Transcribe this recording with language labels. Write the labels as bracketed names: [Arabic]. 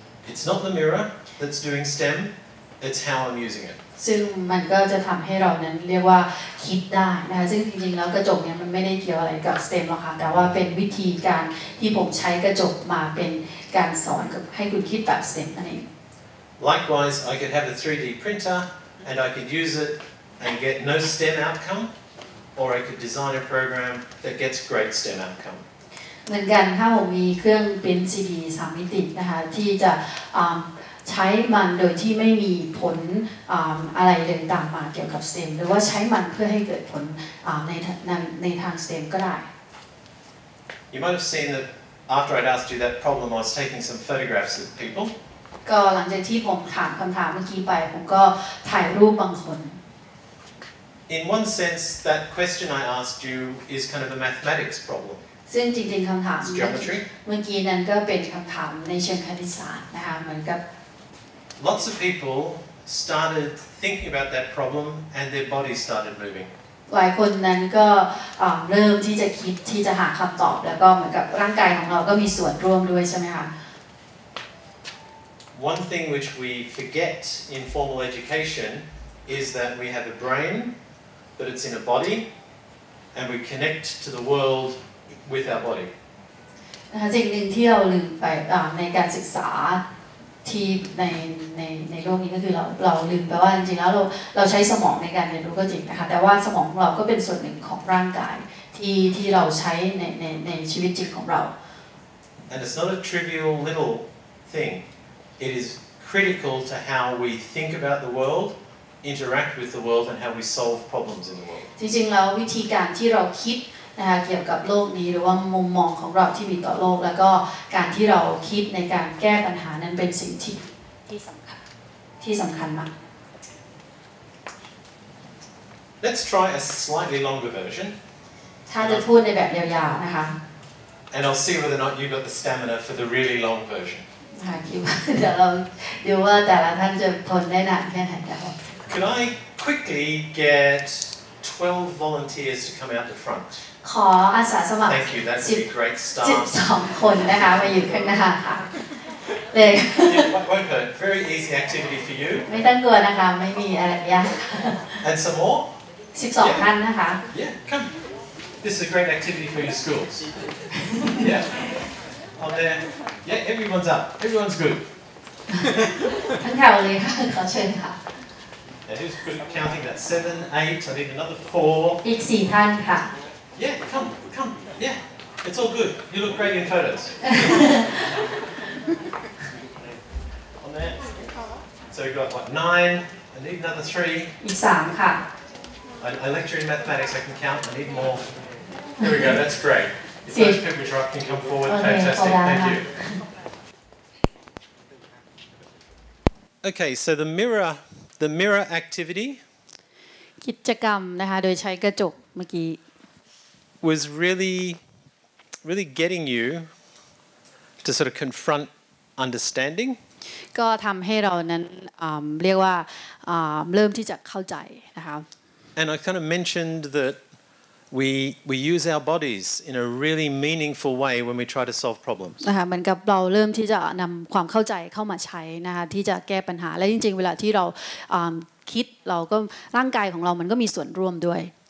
[English] It's not the mirror that's doing STEM, it's how I'm using it. [Thai] ซึ่งมันก็จะทำให้เรานั้นเรียกว่าคิดได้นะคะซึ่งจริงๆแล้วกระจกเนี่ยมันไม่ได้เกี่ยวอะไรกับ STEM หรอกค่ะแต่ว่าเป็นวิธีการที่ผมใช้กระจกมาเป็นการสอนให้คุณคิดแบบ STEM นั่นเอง [English] Likewise, I could have a 3D printer and I could use it and get no STEM outcome, or I could design a program that gets great STEM outcome. [Thai] เหมือนกันถ้าผมมีเครื่องปริ้นซีดี3 มิตินะคะที่จะใช้มันโดยที่ไม่มีผลอะไรเลยตามมาเกี่ยวกับ STEM หรือว่าใช้มันเพื่อให้เกิดผลในทาง STEM ก็ได้ [English] You might have seen that after I'd asked you that problem, I was taking some photographs of people. [Thai] ก็หลังจากที่ผมถามคำถามเมื่อกี้ไปผมก็ถ่ายรูปบางคน [English] In one sense, that question I asked you is kind of a mathematics problem. [Thai] ซึ่งจริงๆคำถามเมื่อกี้นั้นก็เป็นคำถามในเชิงคณิตศาสตร์นะคะเหมือนกับ [English] Lots of people started thinking about that problem and their bodies started moving. [Thai] หลายคนนั้นก็เริ่มที่จะคิดที่จะหาคำตอบแล้วก็เหมือนกับร่างกายของเราก็มีส่วนร่วมด้วยใช่ไหมคะ [English] One thing which we forget in formal education is that we have a brain, but it's in a body, and we connect to the world with our body. [Thai] นะคะสิ่งหนึ่งที่เราลืมไปในการศึกษาที่ในโลกนี้ก็คือเราลืมไปว่าจริงๆแล้วเราใช้สมองในการเรียนรู้ก็จริงนะคะแต่ว่าสมองของเราก็เป็นส่วนหนึ่งของร่างกายที่เราใช้ในชีวิตจริงของเรา [English] And it's not a trivial little thing. It is critical to how we think about the world, interact with the world, and how we solve problems in the world. [Thai] จริงๆแล้ววิธีการที่เราคิดนะคะเกี่ยวกับโลกนี้หรือว่ามุมมองของเราที่มีต่อโลกแล้วก็การที่เราคิดในการแก้ปัญหานั้นเป็นสิ่งที่สำคัญมาก [English] Let's try a slightly longer version. [Thai] ถ้าจะพูดในแบบยาวๆนะคะ [English] And I'll see whether or not you've got the stamina for the really long version. [Thai] นะคะคิดว่าเดี๋ยวเราดูว่าแต่ละท่านจะทนได้นานแค่ไหนแล้ว [English] Could I quickly get 12 volunteers to come out the front? [Thai] ขออาสาสมัคร [English] Thank you. That would be great start. [Thai] 12 คนนะคะมาอยู่ข้างหน้าค่ะเลย [English] Won't hurt. Very easy activity for you. [Thai] ไม่ต้องกลัวนะคะไม่มีอะไรยาก [English] And some more? [Thai] 12 ท่านนะคะ [English] Yeah, come. This is a great activity for your schools. Yeah. On there. Yeah, everyone's up. Everyone's good. [Thai] ทั้งแถวเลยค่ะขอเชิญค่ะ [English] And who's good at counting? That's 7, 8. I need another 4. [Thai] อีก 4 ท่านค่ะ [English] Yeah, come. Yeah, it's all good. You look great in photos. On there. So we've got what, 9. I need another 3. [Thai] อีก 3 ค่ะ [English] I lecture in mathematics. I can count. I need more. There we go. That's great. If those people are up, can come forward. Fantastic. Thank you. Okay, so the mirror activity [Thai] กิจกรรมนะคะโดยใช้กระจกเมื่อกี้ [English] was really getting you to sort of confront understanding [Thai] ก็ทำให้เรานั้นเรียกว่าเริ่มที่จะเข้าใจนะคะ [English] And I kind of mentioned that we use our bodies in a really meaningful way when we try to solve problems [Thai] นะคะเหมือนกับเราเริ่มที่จะนำความเข้าใจเข้ามาใช้นะคะที่จะแก้ปัญหาและจริงๆเวลาที่เราคิดเราก็ร่างกายของเรามันก็มีส่วนร่วมด้วย